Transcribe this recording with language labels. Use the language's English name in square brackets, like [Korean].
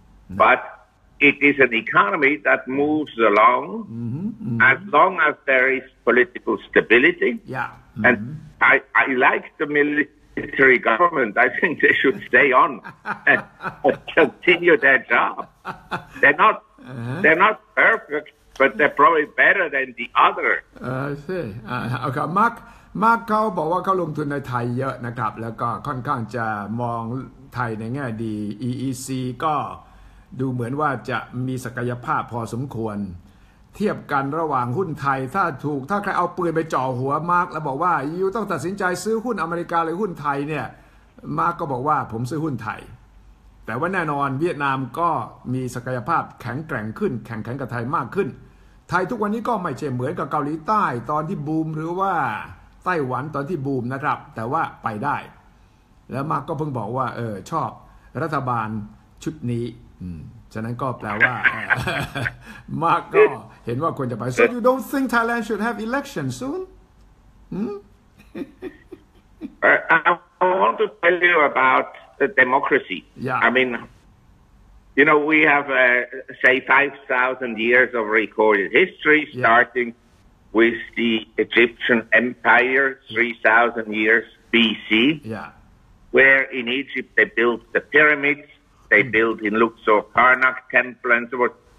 [English] But it is an economy that moves along as long as there is political stability. Yeah. And I like the military government. I think they should stay on and continue their job. They're not perfect, but they're probably better than the other. [Thai] ใช่โอเคมาร์คเขาบอกว่าเขาลงทุนในไทยเยอะนะครับแล้วก็ค่อนข้างจะมองไทยในแง่ดี EEC ก็ดูเหมือนว่าจะมีศักยภาพพอสมควรเทียบกันระหว่างหุ้นไทยถ้าใครเอาปืนไปจ่อหัวมาร์คแล้วบอกว่ายูต้องตัดสินใจซื้อหุ้นอเมริกาหรือหุ้นไทยเนี่ยมาร์คก็บอกว่าผมซื้อหุ้นไทย แต่ว่าแน่นอนเวียดนามก็มีศักยภาพแข็งแกร่งขึ้นแข่งขันกับไทยมากขึ้นไทยทุกวันนี้ก็ไม่ใช่เหมือนกับเกาหลีใต้ตอนที่บูมหรือว่าไต้หวันตอนที่บูมนะครับแต่ว่าไปได้แล้วมาร์คก็เพิ่งบอกว่าชอบรัฐบาลชุดนี้ฉะนั้นก็แปลว่ามาร์คก็เห็นว่าควรจะไป [English] So you don't think Thailand should have election soon? I want to tell you about the democracy. Yeah. I mean, we have, say, 5,000 years of recorded history, starting with the Egyptian Empire, 3,000 years BC, where in Egypt they built the pyramids, they built in Luxor Karnak temple and so forth.